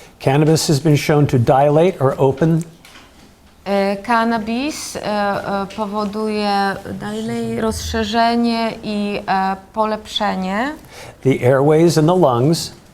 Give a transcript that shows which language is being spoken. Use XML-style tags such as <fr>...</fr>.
<en>Cannabis has been shown to dilate or open</en> <pl>Cannabis powoduje rozszerzenie i polepszenie</pl> <en>the airways and the lungs,</en>